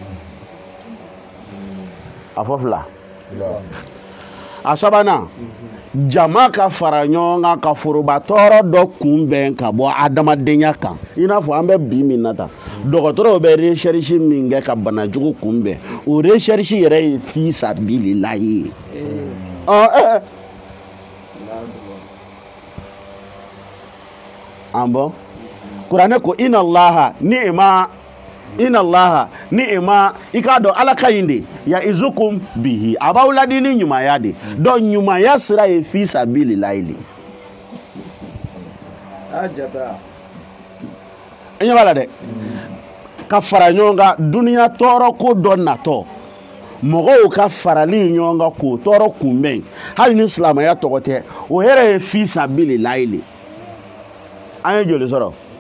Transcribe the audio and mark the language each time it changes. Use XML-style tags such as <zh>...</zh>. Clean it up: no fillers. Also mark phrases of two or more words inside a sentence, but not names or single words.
<bm>a fɔ fila a sabanan jama ka fara ɲɔgɔn kan ka forobatɔɔrɔ dɔ kunbɛn ka bɔ adamadenya kan i n'a fɔ an bɛ bi min na tan dɔgɔtɔrɔw bɛ recherche min kɛ ka banajugu kunbɛn o recherche yɛrɛ ye</bm> <ar>في سبيل الله</ar> <bm>an bɔ kuranɛ ko</bm> <ar>إن الله نعما</ar> <bm>i k'a dɔn ala ka ɲi de</bm> <ar>يعظكم به</ar> <bm>a b'aw ladi ni ɲumanya de donc ɲumanya sira ye</bm> <ar>في سبيل الله</ar> <bm>de enya bala de ka fara ɲɔgɔn kan duniya tɔɔrɔ ko dɔ natɔ mɔgɔw ka farali ɲɔgɔn kan k'o tɔɔrɔ kunbɛn hali ni silamɛya tɔgɔ tɛ o yɛrɛ ye</bm> <ar>في سبيل الله</ar> <bm>le an ye joli sɔrɔ</bm>